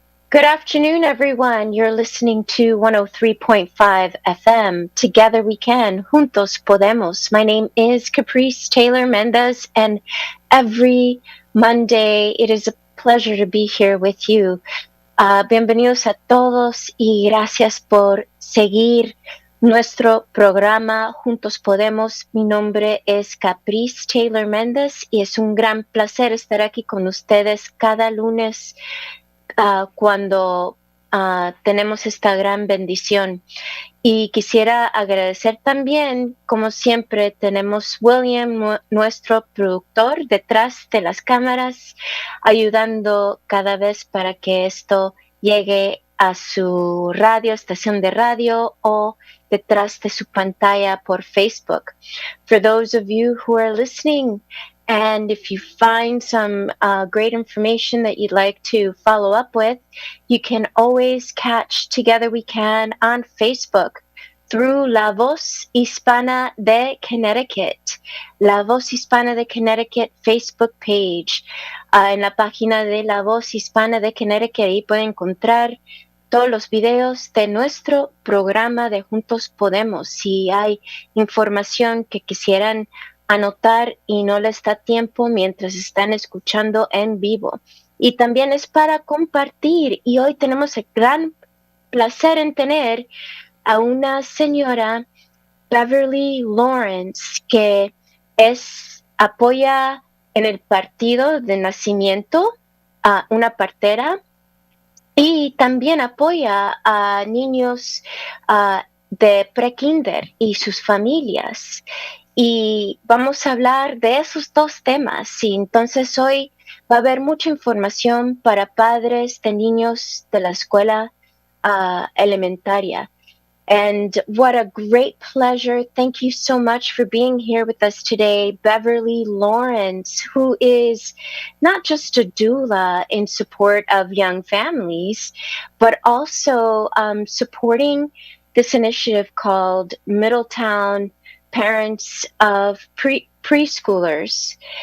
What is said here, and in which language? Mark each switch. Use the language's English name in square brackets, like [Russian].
[English] Good afternoon, everyone. You're listening to 103.5 FM. Together we can. [Spanish] Juntos podemos. [English] My name is Caprice Taylor Méndez, and every Monday it is a pleasure to be here with you. [Spanish] Bienvenidos a todos y gracias por seguir nuestro programa Juntos Podemos. Mi nombre es Caprice Taylor Méndez y es un gran placer estar aquí con ustedes cada lunes cuando tenemos esta gran bendición. Y quisiera agradecer también, como siempre, tenemos William, nuestro productor, detrás de las cámaras, ayudando cada vez para que esto llegue a su radio, estación de radio o detrás de su pantalla por Facebook. [English] For those of you who are listening, and if you find some great information that you'd like to follow up with, you can always catch Together We Can on Facebook through La Voz Hispana de Connecticut. La Voz Hispana de Connecticut Facebook page. [Spanish] En la página de La Voz Hispana de Connecticut, ahí pueden encontrar todos los videos de nuestro programa de Juntos Podemos. Si hay información que quisieran anotar y no les da tiempo mientras están escuchando en vivo. Y también es para compartir. Y hoy tenemos el gran placer en tener a una señora, Beverly Lawrence, que apoya en el partido de nacimiento a una partera y también apoya a niños de pre-kinder y sus familias. Y vamos a hablar de esos dos temas. Y entonces hoy va a haber mucha información para padres de niños de la escuela elementaria. [English] And what a great pleasure. Thank you so much for being here with us today, Beverly Lawrence, who is not just a doula in support of young families, but also supporting this initiative called Middletown Parents of Preschoolers,